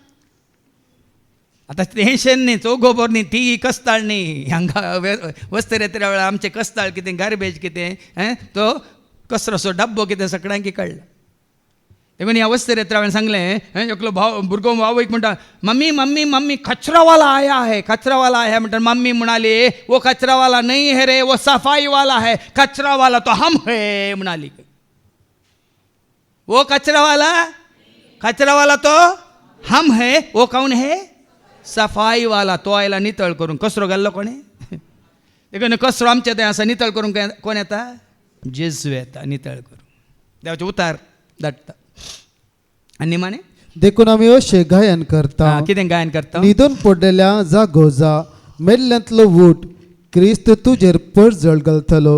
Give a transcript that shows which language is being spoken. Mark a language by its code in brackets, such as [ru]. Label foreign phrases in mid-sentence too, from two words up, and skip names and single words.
[kok] आतां हें शेण न्ही, चो गोबर न्ही, ती कस्ताळ न्ही. हांगा वस्त येतल्या वेळार आमचें कस्ताळ कितें गार्बेज कितें तो कचरोचो डब्बो कितें सगळ्यांक कळ्ळा. देखून ह्या वस्त येतल्या वेळार सांगलें एकलो भाव भुरगो भावयक म्हणटा [hi] मम्मी मम्मी मम्मी कचरा वाला आया है, कचरा वाला आया है. [kok] म्हणटा मम्मी म्हणाली [hi] वो कचरा वाला नहीं है रे, वो सफाई वाला है, कचरा वाला तो हम है म्हणाली. वो कचरा वाला तो हम है, वो कौन है? सफाई वाला. [kok] तो आयला नितळ करून. कचरो घाल्लो कोणें? देखून कचरो आमचे थंय आसा, नितळ करूंक कोण येता? जेजू येता नितळ करूंक. देवाचे उतार धाडटा. आनी निमाणें देखून आमी अशें गायन करता. कितें गायन करता? न्हिदून पडलेल्या जागो जा, मेल्ल्यांतलो उठ, क्रिस्त तुजेर पडजळ घालतलो.